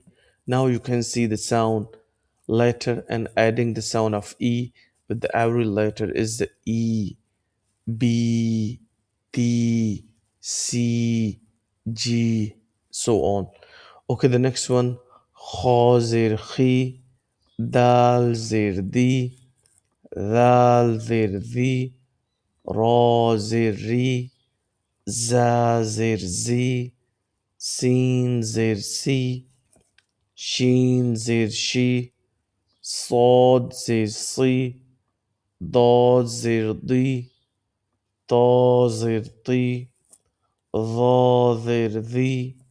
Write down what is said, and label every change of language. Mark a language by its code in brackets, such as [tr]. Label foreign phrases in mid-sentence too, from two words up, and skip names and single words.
[en] Now you can see the sound letter and adding the sound of E with the every letter is the E, B, T, C, G, so on. Okay, the next one. [ur] خا زیر خِ، دال زیر دِ، دال زیر دِ، را زیر رِ، زا زیر زِ، سین زیر سِ, شین زیر شِ، صاد زیر صِ، ضاد زیر ضِ، طا زیر طِ، ظا زیر ظِ,